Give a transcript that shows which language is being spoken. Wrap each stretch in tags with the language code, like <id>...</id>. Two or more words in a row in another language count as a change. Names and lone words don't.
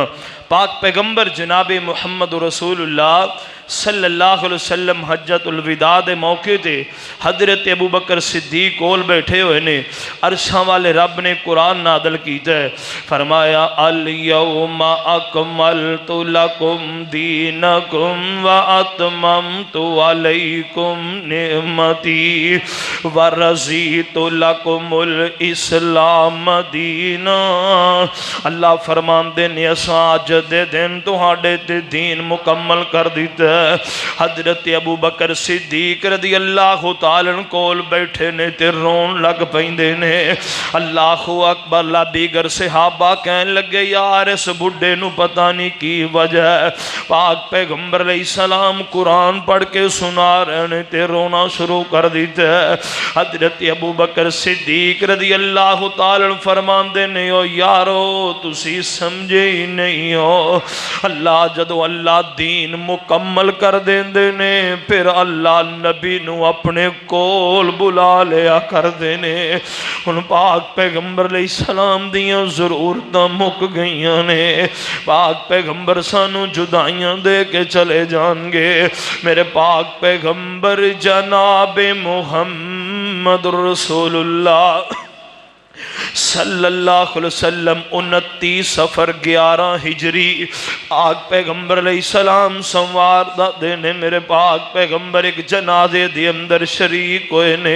<pa>پاک پیغمبر جناب محمد رسول اللہ</pa> <ar>صلی اللہ علیہ وسلم</ar> <pa>حجت الوداع دے موقع تے حضرت ابوبکر صدیق کول بیٹھے ہوئے نے، عرشاں والے رب نے قرآن نازل کیتا ہے، فرمایا</pa> <ar>الیوم اکملت لکم دینکم واتممت علیکم نعمتی ورضیت لکم الاسلام دینا۔</ar> <pa>اللہ فرمان دے نے اساں اج دے دن تہاڈے تے دین مکمل کر دیتا ہے۔ حضرت ابو بکر صدیق</pa> <ar>رضی اللہ تعالیٰ</ar> <pa>کول بیٹھے نے تے رون لگ پیندے نے،</pa> <ar>اللہ اکبر۔</ar> <pa>لا دیگر صحابہ کہن لگے یار اس بڈھے نو پتہ نہیں کی وجہ ہے، پاک پیغمبر</pa> <ar>علیہ السلام</ar> <pa>قرآن پڑھ کے سنا رہے نے تے رونا شروع کر دیتے ہیں۔ حضرت ابو بکر صدیق</pa> <ar>رضی اللہ تعالیٰ</ar> <pa>فرمان دے نے، او یارو تسی سمجھے ہی نہیں ہو، اللہ جدو اللہ دین مکمل کر دیندے نے پھر اللہ نبی نو اپنے کول بلا لیا کر دینے۔ ان پاک پیغمبر</pa> <ar>علیہ السلام</ar> <pa>دیاں ضرورتاں مک گئیاں نے، پاک پیغمبر سانو جدائیاں دے کے چلے جان گے۔ میرے پاک پیغمبر جناب محمد رسول اللہ</pa> <ar>صلی اللہ علیہ وسلم</ar> <pa>29 سفر 11 ہجری پاک پیغمبر</pa> <ar>علیہ السلام</ar> <pa>سنوار دا دینے، میرے پاک پیغمبر ایک جنازے دی اندر شریک ہوئے نے۔</pa>